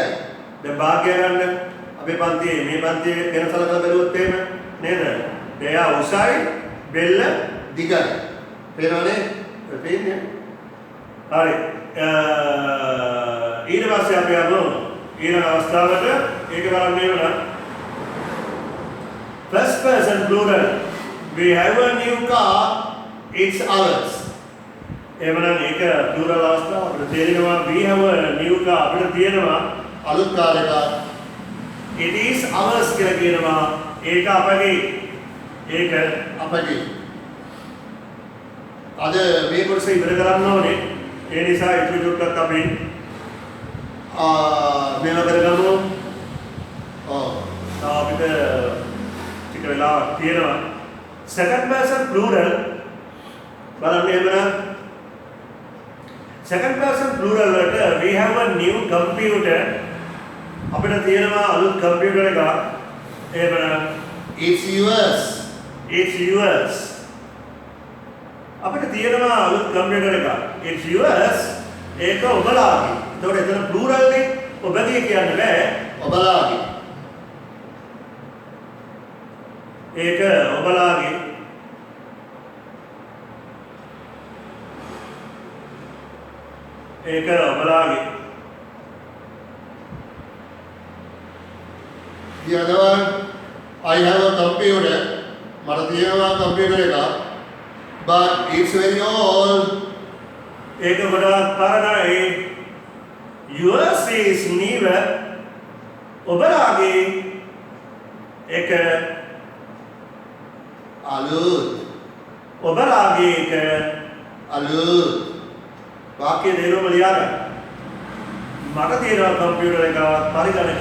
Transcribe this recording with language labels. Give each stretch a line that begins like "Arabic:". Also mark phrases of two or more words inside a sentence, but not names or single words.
Sinhala: දැන් භාග්‍ය ගන්න අපේ පන්තියේ මේ පන්තියේ වෙනසල කරලා බැලුවොත් එහෙම නේද? එයා උසයි බෙල්ල දිගයි. පේනවනේ? පේන්නේ. හරි. ඊට පස්සේ අපි යමු ඊළඟ අවස්ථාවට. ඒක බලන්න එනවා.
English: First person plural. We have a new car. It's ours.
Sinhala: එවනම් ඒක plural අවස්ථාව අපිට තේරෙනවා.
English: We have a new car
Sinhala: අපිට තියෙනවා අලුත් කාර් එකක්.
English: It is ours
Sinhala: කියලා කියනවා. ඒක අපගේ. ඒක අපගේ. අද මේ කොටස ඉවර කරන්න ඕනේ. ඒ නිසා ඉතුරු චුට්ටක් අපි මේවා කරගමු. අපිට ටික වෙලාවක් තියෙනවා.
English: Second person plural
Sinhala: බලන්න එහෙමනම්
English: second person plural වලට we have a new computer
Sinhala: අපිට තියෙනවා අලුත් කම්පියුටර් එකක්. එහෙමනම්
English: It's yours. it's yours
Sinhala: අපිට තියෙනවා අලුත් කම්පියුටර් එකක්.
English: it's yours
Sinhala: ඒක ඔබලාගේ. එතකොට එතන plural නේ. ඔබගේ කියන්න බෑ. ඔබලාගේ. ඒක ඔබලාගේ. ඒක ඔබලාගේ.
English: The other one, I have a computer.
Sinhala: මට තියෙනවා කම්පියුටර් එකක්.
English: But it's very old.
Sinhala: ඒක ගොඩාක් පරණයි.
English: yours is newer
Sinhala: ඔබලාගේ ඒක අලුත්. ඔබලාගේ ඒක අලුත්. වාක්‍ය දෙකම ලියාගන්න. මට තියෙනවා කම්පියුටර් එකක් පරිගණකයක්.